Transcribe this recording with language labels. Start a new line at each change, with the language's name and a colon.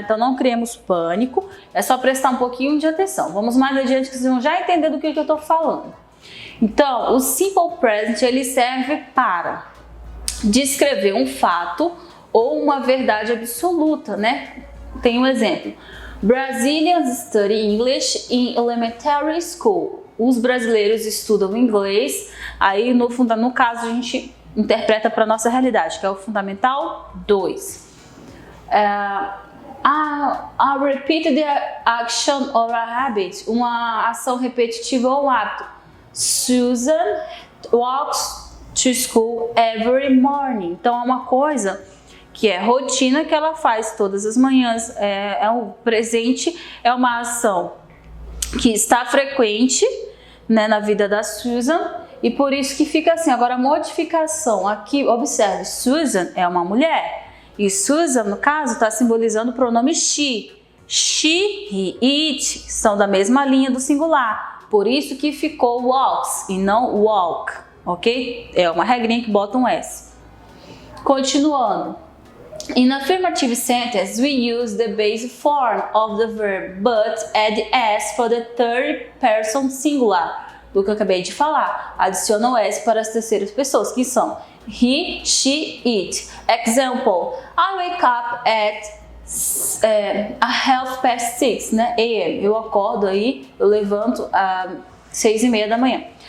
Portuguese: Então não criemos pânico, é só prestar um pouquinho de atenção. Vamos mais adiante que vocês vão já entender do que eu tô falando. Então, o simple present ele serve para descrever um fato ou uma verdade absoluta, né? Tem um exemplo.
English: Brazilians study English in elementary school.
Portuguese: Os brasileiros estudam inglês. Aí, no caso, a gente interpreta para nossa realidade, que é o Fundamental 2.
English: A repeated action or a habit.
Portuguese: Uma ação repetitiva ou um hábito.
English: Susan walks to school every morning.
Portuguese: Então, é uma coisa que é rotina que ela faz todas as manhãs, é um presente, é uma ação que está frequente, né, na vida da Susan, e por isso que fica assim. Agora a modificação aqui, observe, Susan é uma mulher, e Susan, no caso, está simbolizando o pronome she. She e it são da mesma linha do singular, por isso que ficou walks e não walk, ok? É uma regrinha que bota um S. Continuando.
English: In affirmative sentence, we use the base form of the verb, but add S for the third person singular.
Portuguese: Do que eu acabei de falar. Adiciona o S para as terceiras pessoas, que são he, she, it.
English: Example, I wake up at 6:30, né, AM.
Portuguese: Eu acordo aí, eu levanto às 6:30 da manhã.